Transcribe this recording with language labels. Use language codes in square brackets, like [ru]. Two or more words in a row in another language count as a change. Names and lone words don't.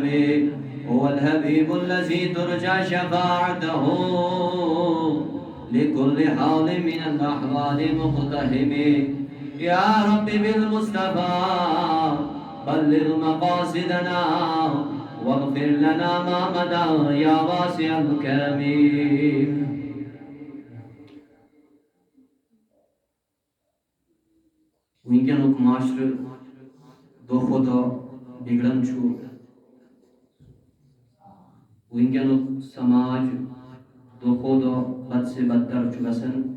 [ar] هو الحبيب الذي ترجى شفاعته لكل حال من الأحوال مقتحم. يا رب بالمصطفى بلغ مقاصدنا واغفر لنا ما مدى يا واسع الكرم. [ks] ونکینک معاشرہ دہ کھو دہ بگڑان چھو. ونکینک سماج دہ کھو دہ بد سے بدتر چھو گژھان.